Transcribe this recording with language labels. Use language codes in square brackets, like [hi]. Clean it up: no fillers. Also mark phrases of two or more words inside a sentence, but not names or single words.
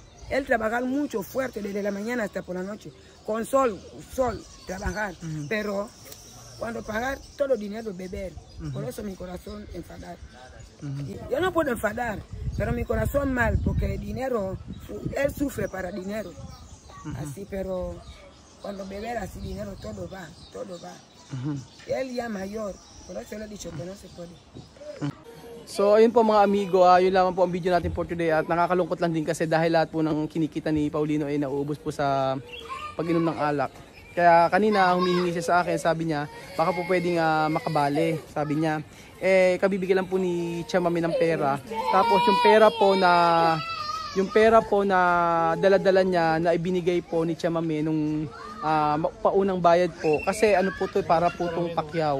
[es] Él trabajar mucho fuerte desde la mañana hasta por la noche, con sol, trabajar, pero cuando pagar todo el dinero beber, por eso mi corazón enfadar. Y yo no puedo enfadar, pero mi corazón mal, porque el dinero, él sufre para dinero, así, pero cuando beber así dinero todo va. Él ya mayor, por eso le he dicho que no se puede. [tl] So ayun po mga amigo, yun lamang po ang video natin [en] for today [tl] at nakakalungkot lang din kasi dahil lahat po ng kinikita ni Paulino ay nauubos po sa pag-inom ng alak. Kaya kanina humihingi siya sa akin, sabi niya baka po pwedeng makabali, sabi niya. Kabibigyan lang po ni Chamame ng pera. Tapos yung pera po na dala-dala niya na ibinigay po ni Chamame nung paunang bayad po kasi ano po to para po tong pakyaw.